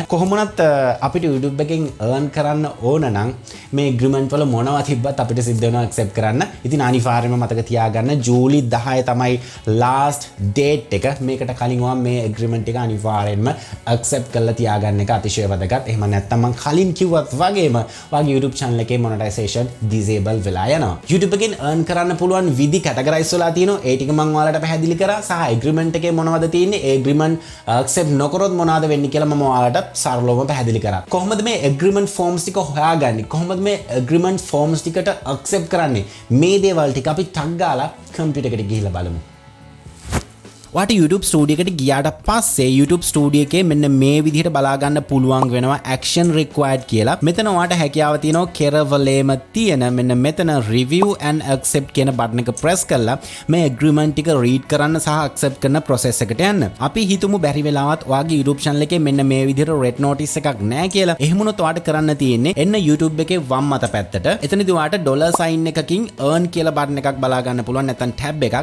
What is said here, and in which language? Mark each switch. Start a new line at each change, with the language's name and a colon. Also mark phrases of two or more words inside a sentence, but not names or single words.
Sinhala: කොහොමවත් අපිට YouTube එකෙන් earn කරන්න ඕන නම් මේ agreement වල මොනවා තිබ්බත් අපිට සිද්ධ වෙනවා accept කරන්න. ඉතින් අනිවාර්යයෙන්ම මතක තියාගන්න ජූලි 10 තමයි
English: last date
Sinhala: එක. මේකට කලින් ඔයා මේ agreement එක අනිවාර්යයෙන්ම accept කරලා තියාගන්න එක අතිශය වැදගත්. එහෙම නැත්නම් මම කලින් කිව්වත් වගේම ඔයාගේ YouTube channel එකේ
English: monetization disable
Sinhala: වෙලා යනවා. YouTube එකෙන් earn කරන්න පුළුවන් විදි categorize වෙලා තියෙනවා. ඒ ටික මම ඔයාලට පැහැදිලි කරා. සහ agreement එකේ මොනවද තියෙන්නේ? ඒ
English: agreement accept
Sinhala: නොකරොත් මොනවද වෙන්නේ කියලා මම ඔයාලට සරලවම පැහැදිලි කරා. කොහොමද මේ
English: agreement forms
Sinhala: ටික හොයාගන්නේ? කොහොමද මේ
English: agreement forms
Sinhala: ටිකට accept කරන්නේ? මේ දේවල් ටික අපි ටග් ගාලා කම්පියුටර් එකට ගිහිල්ලා බලමු. ඔයාට YouTube Studio එකට ගියාට පස්සේ YouTube Studio එකේ මෙන්න මේ විදිහට බලා ගන්න පුළුවන් වෙනවා
English: action required
Sinhala: කියලා. මෙතන ඔයාට හැකියාව තියෙනවා කෙරවලේම තියෙන මෙන්න මෙතන
English: review and accept
Sinhala: කියන බටන් එක press කරලා මේ agreement ටික read කරන්න සහ accept කරන process එකට යන්න. අපි හිතමු බැරි වෙලාවත් ඔයාගේ YouTube channel එකේ මෙන්න මේ විදිහට
English: red notice
Sinhala: එකක් නැහැ කියලා. එහෙම වුණොත් ඔයාට කරන්න තියෙන්නේ එන්න YouTube එකේ වම් අත පැත්තට. එතනදී ඔයාට
English: dollar sign
Sinhala: එකකින් earn කියලා බටන් එකක් බලා ගන්න පුළුවන්. නැත්නම් tab එකක්.